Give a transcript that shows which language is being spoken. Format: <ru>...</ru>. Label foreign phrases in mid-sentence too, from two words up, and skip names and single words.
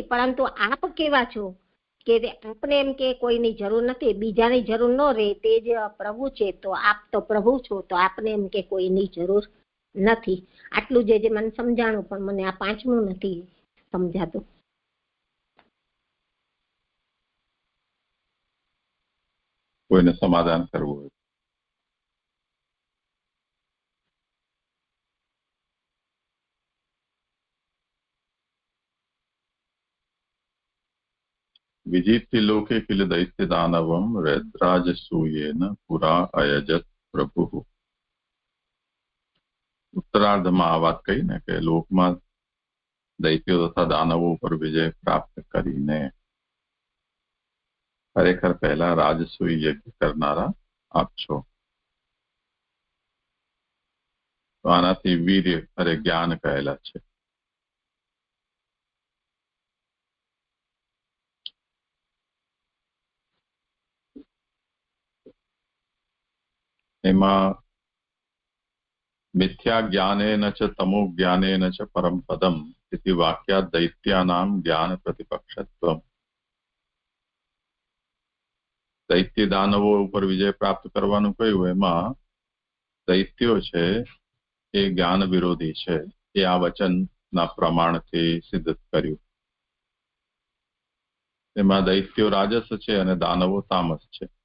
<gu>પરંતુ આપ કેવા છો કે આપને એમ કે કોઈની જરૂર નથી, બીજાની જરૂર ન રહે તે જ પ્રભુ છે. તો આપ તો પ્રભુ છો, તો આપને એમ કે કોઈની જરૂર નથી. આટલું જે મને સમજાણું, પણ મને આ 5મું નથી સમજાતું. કોઈને સમાધાન કરવું હોય.</gu> <sa>विजित्य लोके किल दैत्य दानवम रैद्राजसूयेन पुरा अयजत प्रभु.</sa> <gu>उत्तरार्धમાં આ વાત કહી ને કે લોકમાં દૈત્યો તથા દાનવો પર વિજય પ્રાપ્ત કરીને ખરેખર પહેલા રાજસૂય યજ્ઞ કરનારા આપ છો. તો આનાથી વીર્ય અરે જ્ઞાન કહેલા છે.</gu> <sa>એમાં मिथ्या ज्ञानेन च तमो ज्ञानेन च परम पदम इति वाक्यात् दैत्यानां ज्ञान प्रतिपक्षत्वम्.</sa> <gu>દૈત્ય દાનવો ઉપર વિજય પ્રાપ્ત કરવાનું કહ્યું, એમાં દૈત્યો છે એ જ્ઞાન વિરોધી છે. એ આ વચનના પ્રમાણથી સિદ્ધ કર્યું. એમાં દૈત્યો રાજસ છે અને દાનવો તામસ છે.</gu>